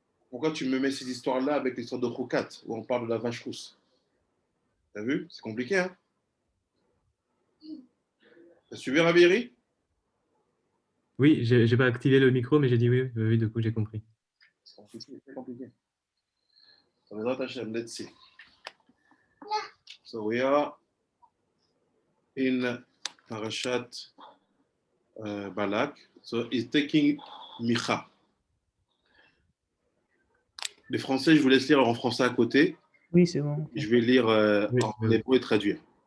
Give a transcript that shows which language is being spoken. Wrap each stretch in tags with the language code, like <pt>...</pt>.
<fr>Pourquoi tu me mets ces histoires-là avec l'histoire de Chukat, où on parle de la vache rousse? T'as vu? C'est compliqué, hein? T'as suivi, Rabiri? Oui, j'ai pas activé le micro, mais j'ai dit oui, du coup, j'ai compris. C'est compliqué, c'est compliqué.</fr> <en>So, without Hashem, let's see. So we are in Parashat Balak. So he's taking Micha.</en> <fr>Les Français, je vous laisse lire en français à côté. Oui, c'est bon. Je vais lire en hébreu et traduire.</fr>